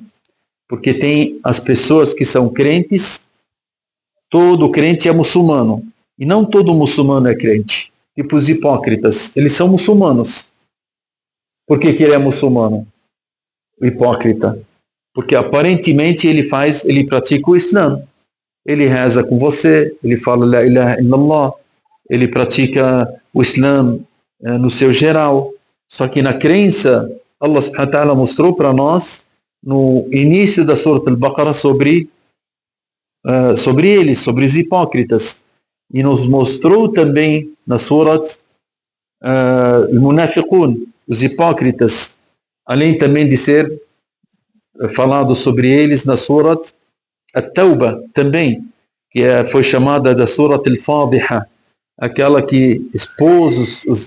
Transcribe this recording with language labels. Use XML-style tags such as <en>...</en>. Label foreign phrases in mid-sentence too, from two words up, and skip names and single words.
<pt>Porque tem as pessoas que são crentes, todo crente é muçulmano. E não todo muçulmano é crente. Tipo os hipócritas, eles são muçulmanos. Por que ele é muçulmano? O hipócrita. Porque aparentemente ele pratica o Islã. Ele reza com você, ele fala</pt> <ar>لا إله إلا الله,</ar> <pt>ele pratica o Islã no seu geral. Só que na crença,</pt> <ar>الله سبحانه وتعالى</ar> <pt>mostrou para nós, no início da Surah Al-Baqarah, sobre eles, sobre os hipócritas. E nos mostrou também na Surah Al-Munafiqun, os hipócritas, além também de ser falado sobre eles na Surah At-Tawbah também, que foi chamada da Surah Al-Fadiha, aquela que expôs</pt>